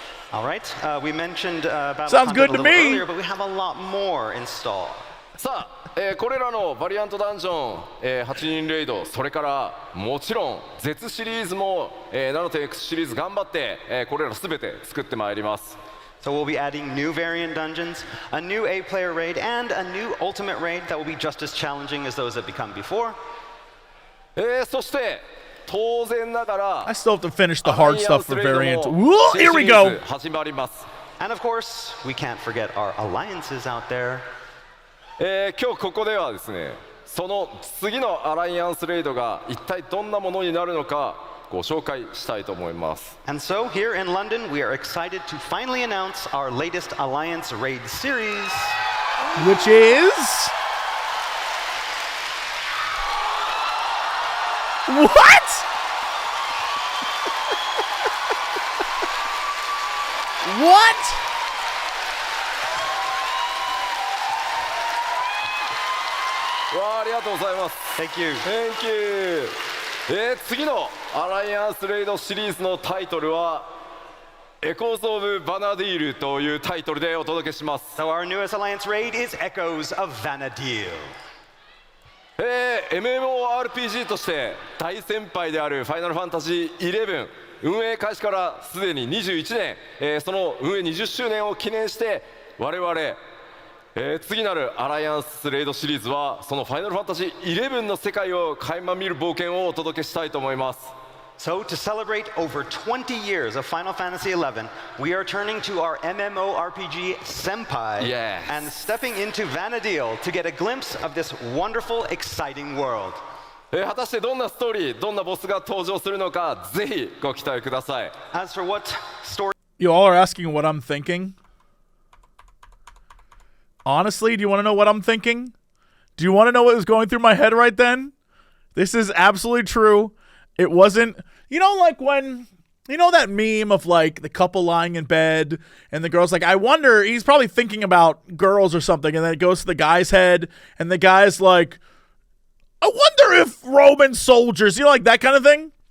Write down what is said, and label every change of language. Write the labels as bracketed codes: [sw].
[en] All right, we mentioned about sounds good to me. earlier, but we have a lot more installed. [ja] さあ、これらのバリアントダンジョン、8人レイド、それからもちろん Z シリーズも、7.X シリーズ頑張って、これらすべて作ってまいります。 [en] So we'll be adding new variant dungeons, a new A-player raid, and a new ultimate raid that will be just as challenging as those that become before. [ja] そして当然ながら [en] I still have to finish the hard stuff for variant. Whoa, here we go. [ja] 始まります。 [en] And of course, we can't forget our alliances out there. [ja] 今日ここではですね、その次のアライアンスレイドが一体どんなものになるのかご紹介したいと思います。 [en] And so here in London, we are excited to finally announce our latest Alliance Raid series, which is what? What? [ja] わあ、ありがとうございます。 [en] Thank you. Thank you. [ja] 次のアライアンスレイドシリーズのタイトルはエコーズ・オブ・バナディールというタイトルでお届けします。 [en] So our newest Alliance raid is Echoes of Vanadil. [ja] MMORPG として大先輩であるファイナルファンタジー11運営開始からすでに21年、その運営20周年を記念して我々次なるアライアンスレイドシリーズはそのファイナルファンタジー11の世界を垣間見る冒険をお届けしたいと思います。 [en] So, to celebrate over 20 years of Final Fantasy XI, we are turning to our MMORPG Senpai and stepping into Vana'diel to get a glimpse of this wonderful, exciting world. [ja] 果たしてどんなストーリー、どんなボスが登場するのか、ぜひご期待ください。 [en] As for what story... You all are asking what I'm thinking? Honestly, do you want to know what I'm thinking? Do you want to know what was going through my head right then? This is absolutely true. It wasn't, you know, like when, you know that meme of like the couple lying in bed and the girl's like, I wonder, he's probably thinking about girls or something, and then it goes to the guy's head and the guy's like, I wonder if Roman soldiers, you know, like that kind of thing.